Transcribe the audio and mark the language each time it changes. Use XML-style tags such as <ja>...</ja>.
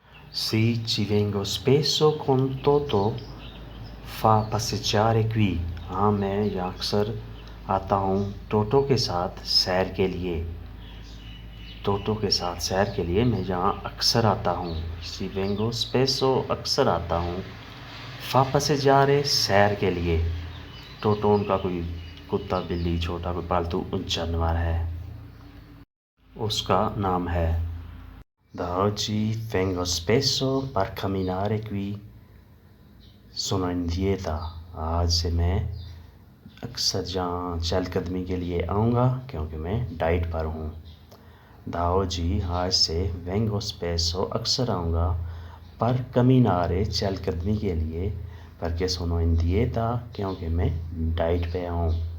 <it>Sì, ci vengo spesso con Toto, fa passeggiare qui।</it> <hi>हाँ, मैं यहाँ अक्सर आता हूँ टोटो के साथ सैर के लिए। टोटो के साथ सैर के लिए मैं यहाँ अक्सर आता हूँ।</hi> <it>सी वेंगो स्पेसो</it> <hi>अक्सर आता हूँ।</hi> <it>फा passeggiare</it> <hi>सैर के लिए। टोटो उनका कोई कुत्ता बिल्ली छोटा कोई पालतू जानवर है, उसका नाम है।</hi> <it>Da oggi vengo spesso per camminare qui, sono in dieta।</it> <hi>आज से मैं अक्सर जहाँ चहलकदमी के लिए आऊँगा क्योंकि मैं डाइट पर हूँ।</hi> <it>Da oggi</it> <hi>आज से</hi> <it>vengo spesso</it> <hi>अक्सर आऊँगा पर camminare चहलकदमी के लिए,</hi> <it>perché sono in dieta</it> <hi>क्योंकि मैं डाइट पे हूँ।</hi>